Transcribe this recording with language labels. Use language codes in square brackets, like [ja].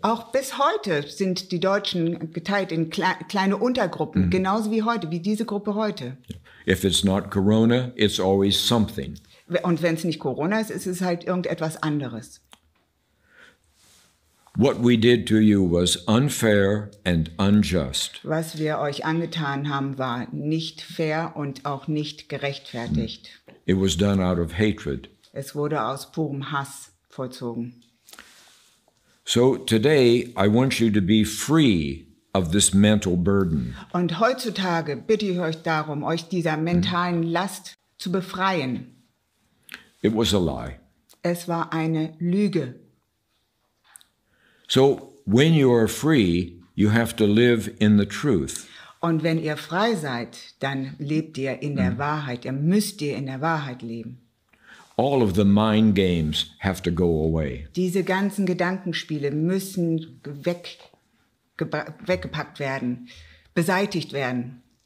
[de] Auch bis heute sind die Deutschen geteilt in kleine Untergruppen, genauso wie heute, wie diese Gruppe heute. [en] If it's not Corona, it's always something. [de] Und wenn es nicht Corona ist, ist es halt irgendetwas anderes. [en] What we did to you was unfair and unjust. [de] Was wir euch angetan haben, war nicht fair und auch nicht gerechtfertigt. [en] It was done out of hatred. [de] Es wurde aus purem Hass vollzogen. [en] So today, I want you to be free of this mental burden. [de] Und heutzutage bitte ich euch darum, euch dieser mentalen Last zu befreien. [en] It was a lie. [de] Es war eine Lüge. [en] So when you are free, you have to live in the truth. [de] Und wenn ihr frei seid, dann lebt ihr in der Wahrheit. Ihr müsst in der Wahrheit leben. [en] All of the mind games have to go away. [de] Diese ganzen Gedankenspiele müssen weggepackt werden, beseitigt werden.